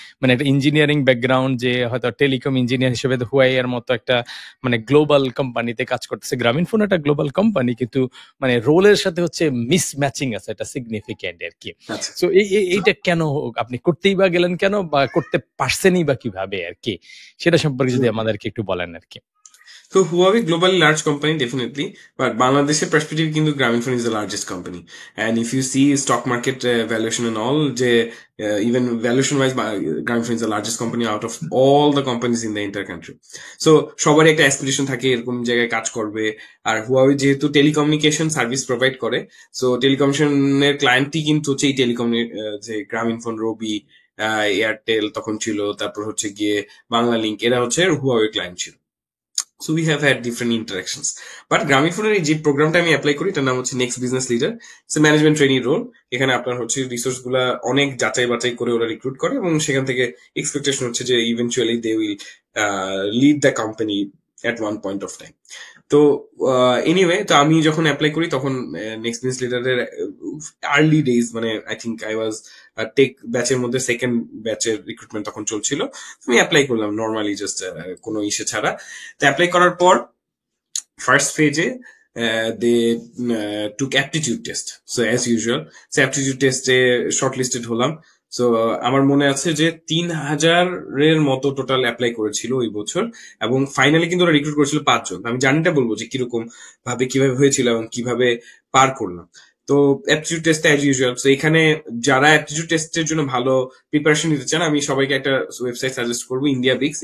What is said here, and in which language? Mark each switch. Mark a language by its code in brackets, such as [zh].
[bn] মানে একটা engineering background, যে হয়তো টেলিকম ইঞ্জিনিয়ার হিসেবে হুয়াই এর মতো একটা মানে গ্লোবাল কোম্পানিতে কাজ করতেছে। গ্রামীণ ফোন একটা গ্লোবাল কোম্পানি, কিন্তু মানে রোলের সাথে হচ্ছে মিস ম্যাচিং আছে, এটা সিগনিফিক্যান্ট আর কি। আচ্ছা। সো এইটা কেন আপনি করতেই বা গেলেন কেন, বা করতে পারছেনই বা কিভাবে আর কি, সেটা সম্পর্কে যদি আমাদেরকে একটু বলেন আর কি। [en] So Huawei globally large company definitely, but Bangladesh's perspective [bn] কিন্তু [en] Grameenphone is the largest company. And if you see stock market valuation and all, যে even valuation wise Grameenphone is the largest company out of all the companies in the entire country. [bn] So সবারই একটা aspiration থাকে এরকম জায়গায় কাজ করবে। আর Huawei যেহেতু telecommunication service provide করে, সো টেলিকমিউনিকেশনের ক্লায়েন্টই কিন্তু হচ্ছে এই যে গ্রামীণফোন, রবি, এয়ারটেল তখন ছিল, তারপর হচ্ছে গিয়ে বাংলা লিংক, এরা হচ্ছে Huawei ক্লায়েন্ট ছিল। [en] So we have had different interactions. [bn] But গ্রামীণফোনের এই যে প্রোগ্রামটা আমি অ্যাপ্লাই করি, এটার নাম হচ্ছে next business leader. [en] It's management training role. [bn] এখানে আপনার হচ্ছে রিসোর্স গুলা অনেক যাচাই বাছাই করে ওরা রিক্রুট করে, এবং সেখান থেকে এক্সপেকটেশন হচ্ছে যে eventually [en] They will lead the company at one point of time. [bn] তো এনিওয়ে, তো আমি যখন অ্যাপ্লাই করি তখন নেক্সট বিজনেস লিডারের আর্লি ডেজ, মানে [en] I think [bn] I was take ব্যাচের মধ্যে সেকেন্ড ব্যাচের রিক্রুটমেন্ট তখন চলছিল। আমি অ্যাপ্লাই করলাম নর্মালি, জাস্ট কোনো ইসে ছাড়া। তো অ্যাপ্লাই করার পর ফার্স্ট ফেজে [en] they took aptitude test. So as usual, so aptitude test shortlisted [bn] হলাম. সো আমার মনে আছে যে 3,000-এর মতো টোটাল অ্যাপ্লাই করেছিল ওই বছর, এবং ফাইনালি কিন্তু ওরা রিক্রুট করেছিল 5 জন। আমি জানিটা বলবো যে কিরকম ভাবে কিভাবে হয়েছিল এবং কিভাবে পার করলাম। তো অ্যাপটিটিউড টেস্ট [en] As usual. [bn] তো এখানে যারা অ্যাপটিটিউড টেস্টের জন্য ভালো প্রিপারেশন নিতে চান, আমি সবাইকে একটা ওয়েবসাইট সাজেস্ট করবো, ইন্ডিয়া বিক্স।